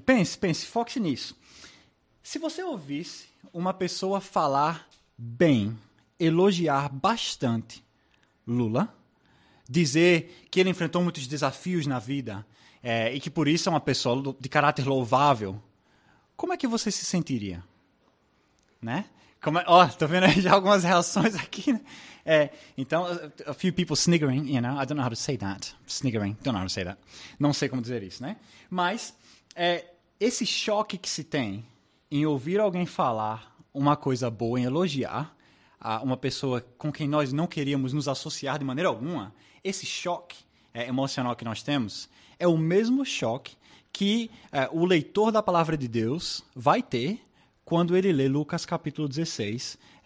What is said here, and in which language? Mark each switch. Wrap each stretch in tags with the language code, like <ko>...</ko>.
<pt>Pense, foque nisso. Se você ouvisse uma pessoa falar bem, elogiar bastante Lula, dizer que ele enfrentou muitos desafios na vida e que por isso é uma pessoa de caráter louvável, como é que você se sentiria? Né? Tô vendo aí já algumas reações aqui, né?</pt> <en>Então, a few people sniggering, you know, I don't know how to say that. Sniggering, don't know how to say that.</en> <pt>Não sei como dizer isso, né? Mas, esse choque que se tem em ouvir alguém falar uma coisa boa, em elogiar uma pessoa com quem nós não queríamos nos associar de maneira alguma, esse choque emocional que nós temos é o mesmo choque que o leitor da palavra de Deus vai ter quando ele lê Lucas capítulo 16.</pt>